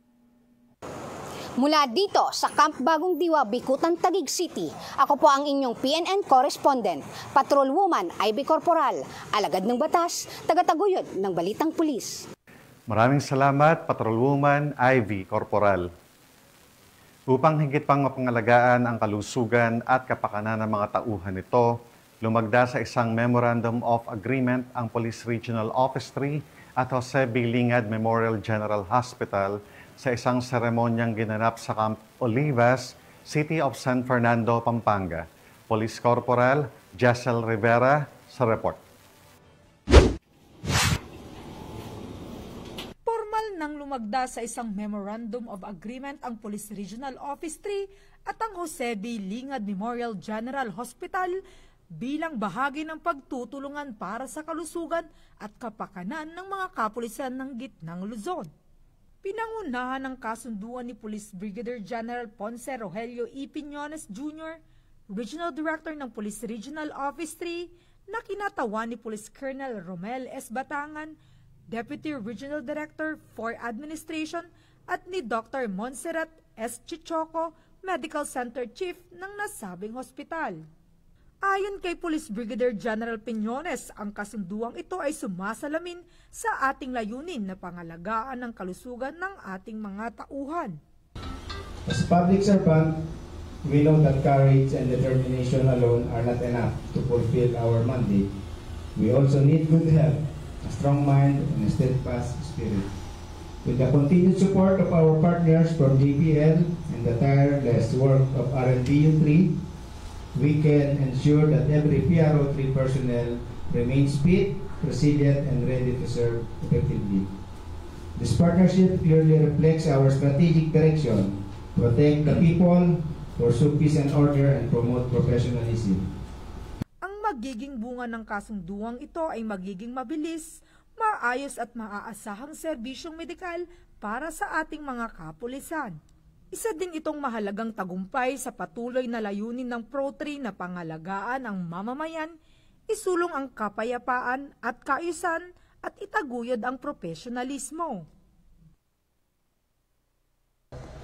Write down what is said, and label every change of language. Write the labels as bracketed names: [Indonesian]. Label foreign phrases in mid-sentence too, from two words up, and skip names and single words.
[Filipino] Mula dito sa Camp Bagong Diwa, Bikutan, Taguig City, ako po ang inyong PNN correspondent, Patrolwoman Ivy Corporal, alagad ng batas, tagataguyod ng balitang pulis. Maraming salamat, Patrolwoman Ivy Corporal. Upang higit pang mapangalagaan ang kalusugan at kapakanan ng mga tauhan nito, lumagda sa isang [English] Memorandum of Agreement [Filipino] ang Police Regional Office 3 at Jose B. Lingad Memorial General Hospital sa isang seremonyang ginanap sa Camp Olivas, City of San Fernando, Pampanga. Police Corporal Jessel Rivera sa report. Formal nang lumagda sa isang [English] Memorandum of Agreement [Filipino] ang Police Regional Office 3 at ang Jose B. Lingad Memorial General Hospital bilang bahagi ng pagtutulungan para sa kalusugan at kapakanan ng mga kapulisan ng Gitnang Luzon. Pinangunahan ng kasunduan ni Police Brigadier General Ponce Rogelio E. Piñones Jr., [English] Regional Director [Filipino] ng Police Regional Office 3, na kinatawan ni Police Colonel Romel S. Batangan, [English] Deputy Regional Director for Administration, [Filipino] at ni Dr. Montserrat S. Chichoco, [English] Medical Center Chief [Filipino] ng nasabing hospital. Ayon kay Police Brigadier General Piñones, ang kasunduang ito ay sumasalamin sa ating layunin na pangalagaan ng kalusugan ng ating mga tauhan. [English] As public servant, we know that courage and determination alone are not enough to fulfill our mandate. We also need good health, a strong mind, and a steadfast spirit. With the continued support of our partners from JPL and the tireless work of RNPU 3, we can ensure that every PRO 3 personnel remains fit, resilient, and ready to serve effectively. This partnership clearly reflects our strategic direction: protect the people, pursue peace and order, and promote professionalism. [Filipino] Ang magiging bunga ng kasunduang ito ay magiging mabilis, maayos at maaasahang serbisyong medikal para sa ating mga kapulisan. Isa din itong mahalagang tagumpay sa patuloy na layunin ng Pro-3 na pangalagaan ang mamamayan, isulong ang kapayapaan at kaayusan at itaguyod ang profesionalismo.